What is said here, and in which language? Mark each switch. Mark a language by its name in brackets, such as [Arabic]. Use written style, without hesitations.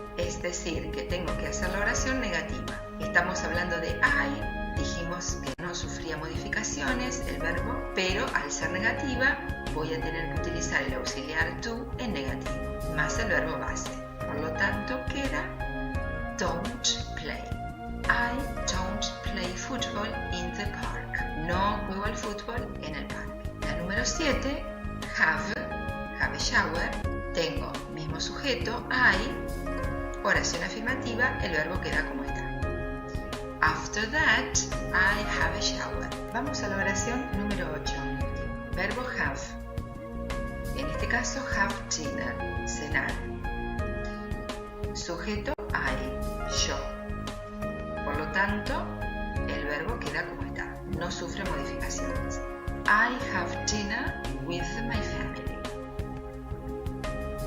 [Spanish] Es decir, que tengo que hacer la oración negativa. Estamos hablando de I, dijimos que no sufría modificaciones el verbo, pero al ser negativa voy a tener que utilizar el auxiliar to en negativo, más el verbo base. Por lo tanto, queda don't play. [English] I don't play football in the park. [Spanish] No juego al fútbol en el parque. La número 7, have a shower. Tengo mismo sujeto, I. Oración afirmativa, el verbo queda como está. [English] After that, I have a shower. [Spanish] Vamos a la oración número 8. Verbo have. En este caso, have dinner, cenar. Sujeto, I, yo. Por lo tanto, el verbo queda como está. No sufre modificaciones. [English] I have dinner with my family.